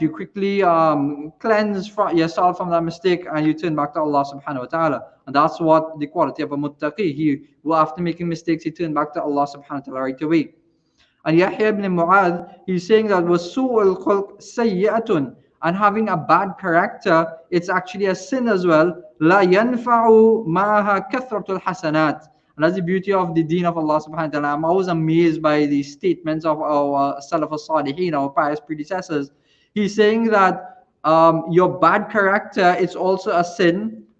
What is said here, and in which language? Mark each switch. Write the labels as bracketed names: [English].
[English] You quickly cleanse yourself from that mistake, and you turn back to Allah subhanahu wa ta'ala. And that's what the quality of a muttaqi. He will, after making mistakes, he turn back to Allah subhanahu wa ta'ala right away. And Yahya ibn Mu'adh, he's saying that [Arabic] وَسُوءُ الْخُلْقِ سَيِّئَةٌ, [English] and having a bad character, it's actually a sin as well. [Arabic] لا ينفع معها كثرة الحسنات. [English] And that's the beauty of the deen of Allah subhanahu wa ta'ala. I'm always amazed by the statements of our Salaf al-Salihin, our pious predecessors. He's saying that your bad character, it's also a sin.